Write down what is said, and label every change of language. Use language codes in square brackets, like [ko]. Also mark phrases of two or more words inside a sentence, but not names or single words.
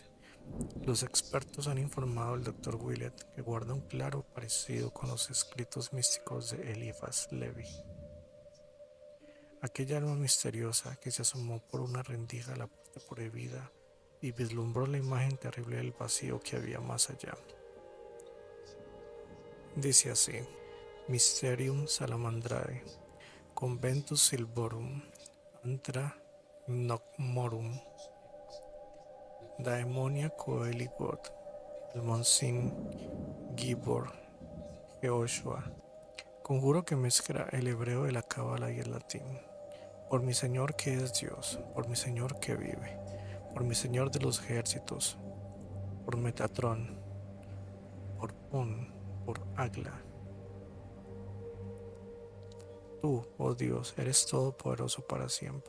[es] Los expertos han informado al doctor Willett que guarda un claro parecido con los escritos místicos de Eliphas Levi. Aquella alma misteriosa que se asomó por una rendija a la puerta prohibida y vislumbró la imagen terrible del vacío que había más allá. Dice así: [la] Mysterium Salamandrae, Conventus Silvorum, Antra Nocmorum, Daemonia Coeli God, [he] el Monsin Gibor Jehoshua. [es] Conjuro que mezcla el hebreo de la cábala y el latín. Por mi Señor que es Dios, por mi Señor que vive, por mi Señor de los ejércitos, por Metatrón, por Pon, por Agla. Tú, oh Dios, eres todopoderoso para siempre.